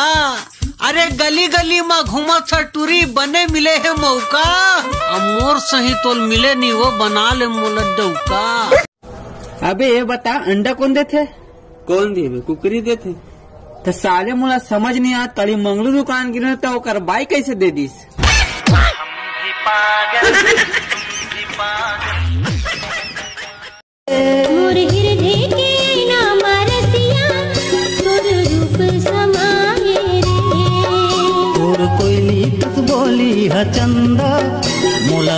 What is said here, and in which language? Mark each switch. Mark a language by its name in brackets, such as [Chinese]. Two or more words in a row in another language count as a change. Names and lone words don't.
[Chhattisgarhi] अरे गली गली में घुमा था टूरी बने मिले है मौका। मोर सही तोल मिले नहीं वो बना ले मोला डौका। अबे ये बता, अंडा कौन देते? कौन देवे? कुकरी देते। तो साले मोला समझ नहीं आता, तली मंगलू दुकान गिरे तो ओकर बाई कैसे दे दीस? मोर हृदय के नाम रसिया, तोर रूप समाये रे। तोर कोयली तक बोली ह चंदा मोला,